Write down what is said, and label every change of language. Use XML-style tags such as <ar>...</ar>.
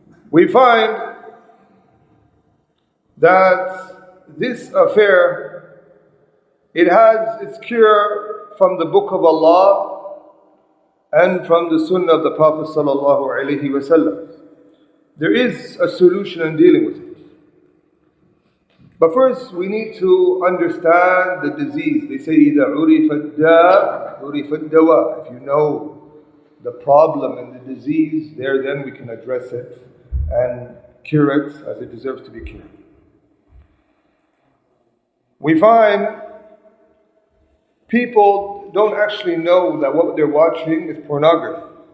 <en>We find that this affair, it has its cure from the book of Allah and from the sunnah of the Prophet sallallahu alaihi wasallam. There is a solution in dealing with it. But first, we need to understand the disease. They say,</en> <ar>إِذَا عُرِفَ الدَّاءُ عُرِفَ الدَّوَاءُ.</ar> <en>If you know the problem and the disease, then we can address it and cure it as it deserves to be cured. We find people don't actually know that what they're watching is pornography.</en>